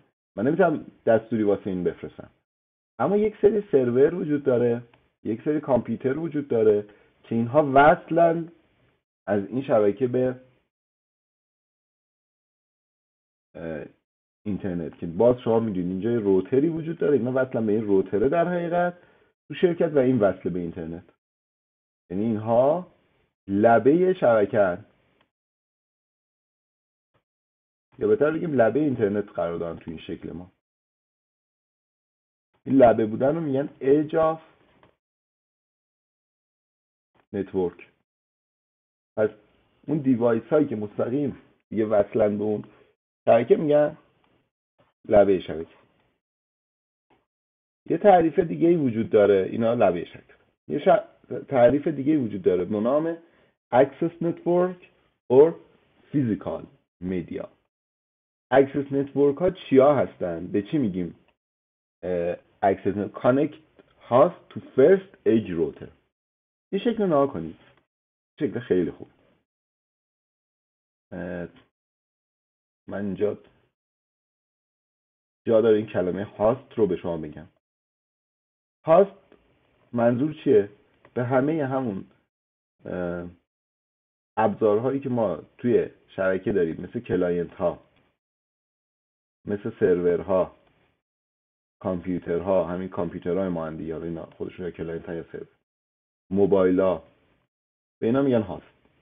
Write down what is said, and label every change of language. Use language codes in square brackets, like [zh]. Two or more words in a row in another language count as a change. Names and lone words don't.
[fa] من نمیتونم دستوری واسه این بفرستم. اما یک سری سرور وجود داره، یک سری کامپیوتر وجود داره که اینها وصلن از این شبکه به اینترنت، که باز شما میدونید اینجا یه روتری وجود داره، اینا وصلن به این روتره در حقیقت تو شرکت و این وصل به اینترنت. یعنی اینها لبه شبکه هست، یا بهتر بگیم لبه اینترنت قرار دارن تو این شکل ما. این لبه بودن رو میگن [en] edge of network. [fa] پس اون دیوایس هایی که مستقیم دیگه وصلن به اون شبکه میگن لبه شبکه. یه تعریف دیگه ای وجود داره، اینا لبه شبکه. یه تعریف دیگه ای وجود داره به نام [en] access network or physical media. access network [fa] ها چیا هستن؟ به چی میگیم [en] access network؟ connect host to first edge router. [fa] یه شکل نها کنید، شکل خیلی خوب. من اینجا جا داره این کلمه هاست رو به شما بگم. هاست منظور چیه؟ به همه همون ابزارهایی که ما توی شبکه داریم، مثل کلاینت ها، مثل سرور ها، کامپیوتر ها، همین کامپیوترهای ما اندی، یا اینا خودشون یا کلاینت ها یا سرور، موبایل ها، به اینا میگن هاست.